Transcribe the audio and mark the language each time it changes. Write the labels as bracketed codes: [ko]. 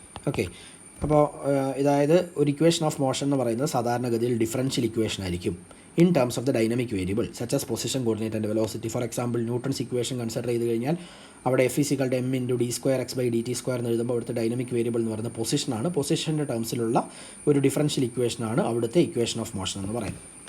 [ml] Okay, അപ്പോൾ ഇതായത് ഒരു ഇക്വേഷൻ ഓഫ് മോഷൻ എന്ന് പറയുന്നത് സാധാരണഗതിയിൽ ഡിഫറൻഷ്യൽ ഇക്വേഷൻ ആയിരിക്കും. [en] in terms of the dynamic variable such as position coordinate and velocity. For example, Newton's equation [ml] consider ചെയ്ത് കഴിഞ്ഞാൽ അവിടെ [en] F is equal to M into D square X by D T square [ml] എന്ന് എഴുതുമ്പോൾ അവിടുത്തെ dynamic variable എന്ന് പറയുന്നത് പൊസിഷനാണ്. പൊസിഷൻ്റെ ടേംസിലുള്ള ഒരു differential ഇക്വേഷനാണ് അവിടുത്തെ ഇക്വേഷൻ ഓഫ് മോഷൻ എന്ന് പറയുന്നത്.